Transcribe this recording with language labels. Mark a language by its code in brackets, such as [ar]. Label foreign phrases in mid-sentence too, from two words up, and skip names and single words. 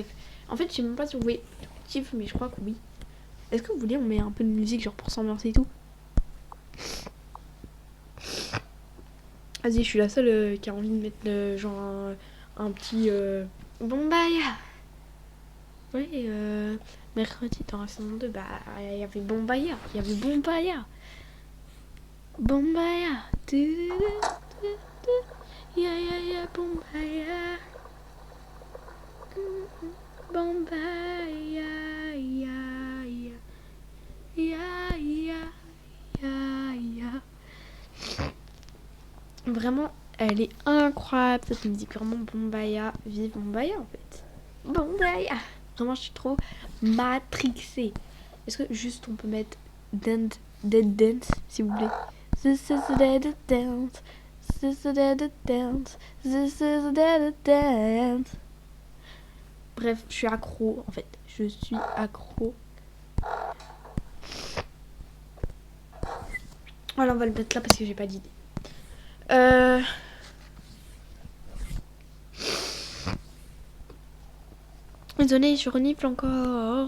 [fr] En fait, je sais même pas si vous voyez l'objectif, mais je crois que oui. Est-ce que vous voulez, on met un peu de musique, genre pour s'ambiancer et tout? Vas-y, je suis la seule qui a envie de mettre genre un petit Bombaya. Oui, mercredi dans la saison 2, bah il y avait Bombaya. Il y avait Bombaya. Bombaya. Ya ya ya Bombaya. Bombaya. Ya ya. Ya ya. Ya ya. Vraiment, elle est incroyable cette musique. Vraiment Bombaya. Vive Bombaya en fait. Bombaya. Vraiment, je suis trop matrixée. Est-ce que juste on peut mettre Dead Dance, s'il vous plaît? [en] This is Dead Dance. This is Dead Dance. This is Dead Dance. [fr] Bref, je suis accro en fait. Je suis accro. Voilà, on va le mettre là parce que j'ai pas d'idée. Désolée, je renifle encore.